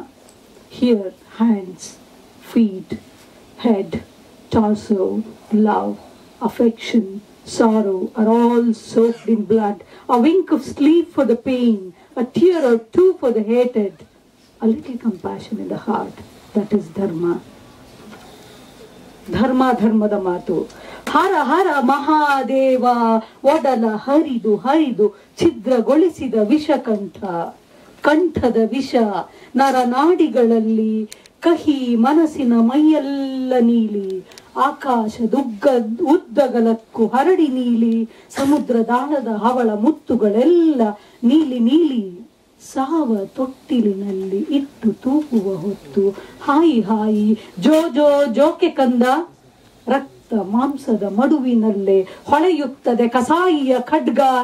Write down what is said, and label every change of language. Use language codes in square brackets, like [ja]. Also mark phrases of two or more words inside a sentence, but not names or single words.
[en] Here, hands, feet, head, torso, love, affection, sorrow are all soaked in blood. A wink of sleep for the pain, a tear or two for the hated, a little compassion in the heart. That is dharma. Dharma, [kn] ಧರ್ಮದ ಮಾತು. ಹರ ಹರ ಮಹಾದೇವ ಒಡಲ ಹರಿದು ಹರಿದು ಛಿದ್ರಗೊಳಿಸಿದ ವಿಷಕಂಠ ಕಂಠದ ವಿಷ ನರನಾಡಿಗಳಲ್ಲಿ ಕಹಿ ಮನಸ್ಸಿನ ಮೈಯೆಲ್ಲ ನೀಲಿ ಆಕಾಶದುಗ್ಗ ಉದ್ದಗಲಕ್ಕೂ ಹರಡಿ ನೀಲಿ ಸಮುದ್ರದಾಳದ ಹವಳ ಮುತ್ತುಗಳೆಲ್ಲ ನೀಲಿ ನೀಲಿ ಸಾವ ತೊಟ್ಟಿಲಿನಲ್ಲಿ ಇಟ್ಟು ತೂಗುವ ಹೊತ್ತು ಹಾಯಿ ಹಾಯಿ ಜೋ ಜೋ ಜೋಕೆ ಕಂದ ರಕ್ತ ಮಾಂಸದ ಮಡುವಿನಲ್ಲೇ ಹೊಳೆಯುತ್ತದೆ ಕಸಾಯಿಯ ಖಡ್ಗ